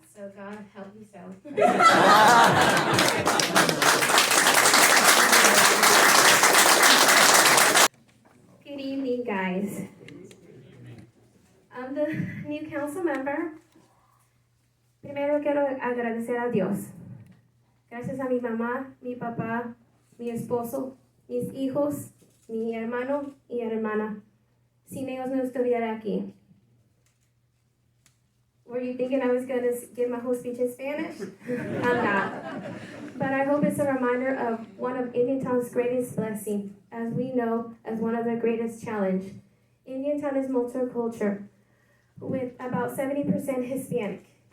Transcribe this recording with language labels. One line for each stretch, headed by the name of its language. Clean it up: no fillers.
English: So God help me so. Good evening, guys. I'm the new council member.
Spanish: Primero quiero agradecer a Dios. Gracias a mi mamá, mi papá, mi esposo, mis hijos, mi hermano y hermana. Sin ellos no estuviera aquí.
English: Were you thinking I was going to give my whole speech in Spanish? I'm not. But I hope it's a reminder of one of Indiantown's greatest blessings, as we know, as one of the greatest challenge. Indiantown is multicultural, with about 70% Hispanic.